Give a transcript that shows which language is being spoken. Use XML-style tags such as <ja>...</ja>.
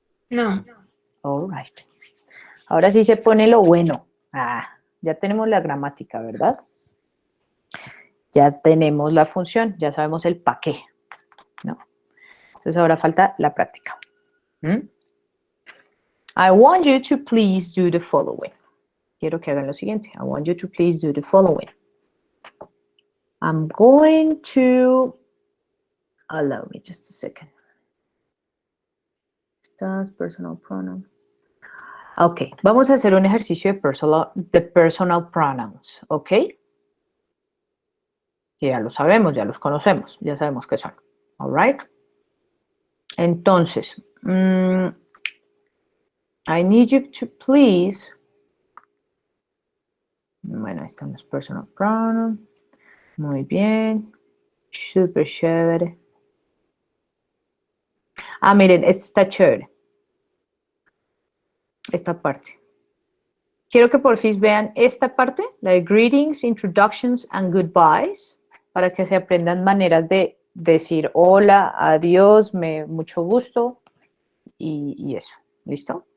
<en>No. All right.</en> <es>Ahora sí se pone lo bueno. Ya tenemos la gramática, ¿verdad? Ya tenemos la función, ya sabemos el para qué, ¿no? Entonces ahora falta la práctica.</es> <en>I want you to please do the following.</en> <es>Quiero que hagan lo siguiente.</es> <en>I want you to please do the following. I'm going to... Allow me just a second.</en> <es>Estás</es> <en>personal pronoun.</en> <es>Ok, vamos a hacer un ejercicio de personal pronouns, ¿ok? Que ya lo sabemos, ya los conocemos, ya sabemos qué son.</es> <en>All right?</en> <es>Entonces,</es> <en>I need you to please...</en> <es>Bueno, ahí están los personal pronouns. Muy bien. Súper chévere. Miren, esta está chévere. Esta parte. Quiero que por fin vean esta parte, la de</es> <en>greetings, introductions and goodbyes,</en> <es>para que se aprendan maneras de decir hola, adiós, mucho gusto y eso. ¿Listo?</es>